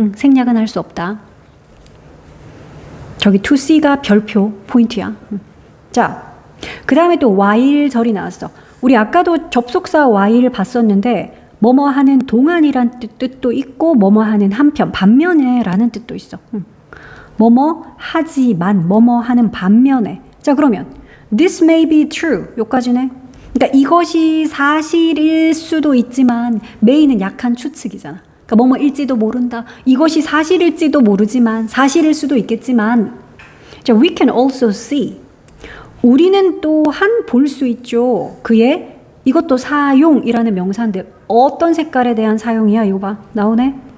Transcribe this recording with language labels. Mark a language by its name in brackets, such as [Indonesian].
[Korean] 생략은 할 수 없다. 저기 to see가 별표 포인트야. 자, 그 다음에 또 while절이 나왔어. 우리 아까도 접속사 while 봤었는데 뭐뭐 하는 동안이란 뜻도 있고 뭐뭐 하는 한편, 반면에 라는 뜻도 있어. 뭐뭐 하지만, 뭐뭐 하는 반면에. 자, 그러면 [English] this may be true. [Korean] 요까지네. 그러니까 이것이 사실일 수도 있지만 may는 약한 추측이잖아. 그러니까 뭐뭐일지도 모른다. 이것이 사실일지도 모르지만 사실일 수도 있겠지만 자, [English] we can also see. [Korean] 우리는 또한 볼 수 있죠. 그의 이것도 사용이라는 명사인데 어떤 색깔에 대한 사용이야? 이거 봐. 나오네.